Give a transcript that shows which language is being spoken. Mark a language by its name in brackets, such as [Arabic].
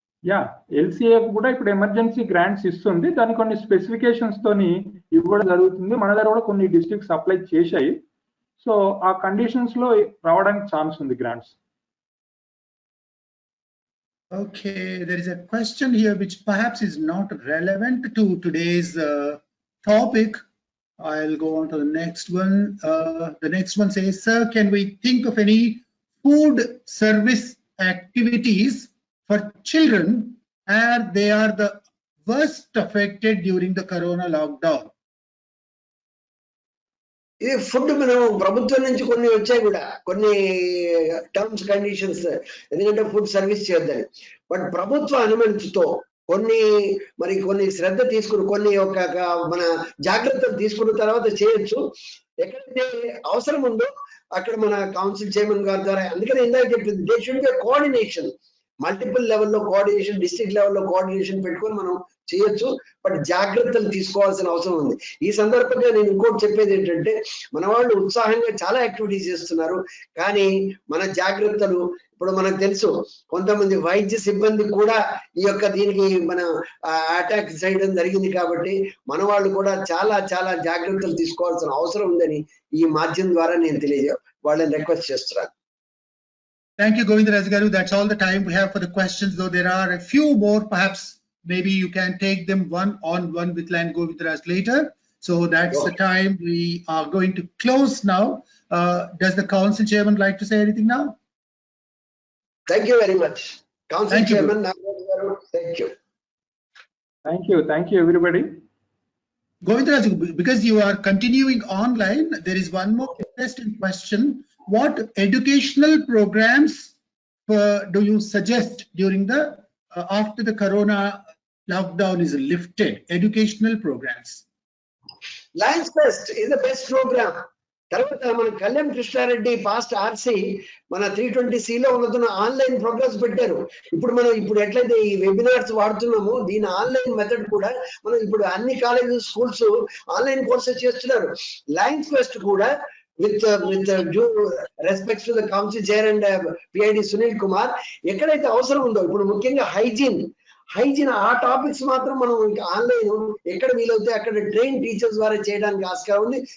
[Telugu] Yeah LCF కూడా ఇప్పుడు emergency grants ఇస్తుంది. దాని కొన్ని స్పెసిఫికేషన్స్ తోని ఇవ్వడం జరుగుతుంది. మన దగ్గర కూడా కొన్ని డిస్ట్రిక్ట్స్ అప్లై చేశాయి. సో ఆ కండిషన్స్ లో రావడానికి ఛాన్స్ ఉంది grants. [English] Okay, there is a question here which perhaps is not relevant to today's topic. I'll go on to the next one. The next one says, sir, can we think of any food service activities for children as they are the worst affected during the corona lockdown? [Telugu] ఇది food మనం ప్రభుత్వం నుంచి కొన్ని వచ్చాయి కూడా కొన్ని terms conditions, ఎందుకంటే food service చేద్దాం. బట్ ప్రభుత్వ అనుమతితో కొన్ని శ్రద్ధ తీసుకుని కొన్ని మన జాగ్రత్తలు తీసుకున్న తర్వాత చేయొచ్చు. ఎక్కడైతే అవసరం ఉందో అక్కడ మన కౌన్సిల్ చైర్మన్ గారి ద్వారా, అందుకని ఇందాక చెప్పింది [English] they should be coordination, [Telugu] multiple లెవెల్లో కోఆర్డినేషన్, డిస్ట్రిక్ట్ లెవెల్లో కోఆర్డినేషన్ పెట్టుకొని మనం చేయొచ్చు. బట్ జాగ్రత్తలు తీసుకోవాల్సిన అవసరం ఉంది. ఈ సందర్భంగా నేను ఇంకోటి చెప్పేది ఏంటంటే, మన వాళ్ళు ఉత్సాహంగా చాలా యాక్టివిటీస్ చేస్తున్నారు, కానీ మన జాగ్రత్తలు ఇప్పుడు మనకు తెలుసు కొంతమంది వైద్య సిబ్బంది కూడా ఈ యొక్క దీనికి మన అటాక్ చేయడం జరిగింది. కాబట్టి మన వాళ్ళు కూడా చాలా చాలా జాగ్రత్తలు తీసుకోవాల్సిన అవసరం ఉందని ఈ మాధ్యమం ద్వారా నేను వాళ్ళని రిక్వెస్ట్ చేస్తున్నాను. [English] Thank you, Govindaraj Garu. That's all the time we have for the questions, though there are a few more. Perhaps maybe you can take them one-on-one with Lion Govindaraj later. So that's the time we are going to close now. Does the council chairman like to say anything now? Thank you very much. Council chairman, thank you. Thank you everybody. Govindaraj, because you are continuing online, there is one more interesting question. What educational programs do you suggest during the after the corona lockdown is lifted? Educational programs. Lions Fest is the best program. [Telugu] తర్వాత మన Kalyan Krishna Reddy past RC మన 320C లో ఉన్నతున్న online programmes పెట్టారు. ఇప్పుడు ఎట్లయితే ఈ webinars వాడుతున్నామో దీని online method కూడా మనం ఇప్పుడు అన్ని కాలేజెస్ స్కూల్స్ ఆన్లైన్ కోర్సెస్ చేస్తున్నారు. లయన్స్ ఫెస్ట్ కూడా [English] with due respects to the council chair and PID Sunil Kumar, [Telugu] ఎక్కడైతే అవసరం ఉందో ఇప్పుడు ముఖ్యంగా హైజీన్ ఆ టాపిక్స్ మాత్రం మనం ఆన్లైన్ ఎక్కడ వీలవుతే అక్కడ ట్రైన్ టీచర్స్ ద్వారా చేయడానికి ఆస్కారం ఉంది.